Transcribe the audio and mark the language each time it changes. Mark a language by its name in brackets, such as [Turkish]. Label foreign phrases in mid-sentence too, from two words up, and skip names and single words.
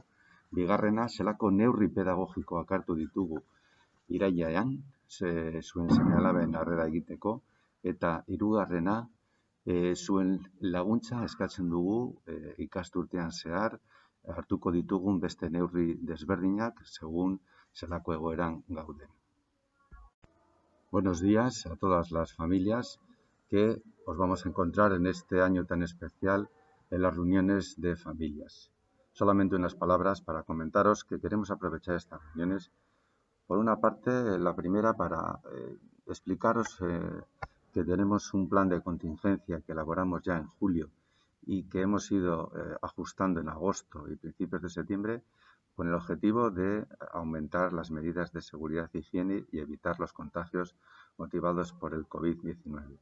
[Basque] Bigarrena, zelako neurri pedagogikoak hartu ditugu irailean, zuen seme-alaben harrera egiteko. Eta hirugarrena, zuen laguntza eskatzen dugu ikasturtean zehar hartuko ditugun beste neurri desberdinak segun zelako egoeran gauden. [Spanish] Buenos días a todas las familias que os vamos a encontrar en este año tan especial en las reuniones de familias. Solamente unas palabras para comentaros que queremos aprovechar estas reuniones. Por una parte, la primera para explicaros que tenemos un plan de contingencia que elaboramos ya en julio y que hemos ido ajustando en agosto y principios de septiembre con el objetivo de aumentar las medidas de seguridad e higiene y evitar los contagios motivados por el COVID-19.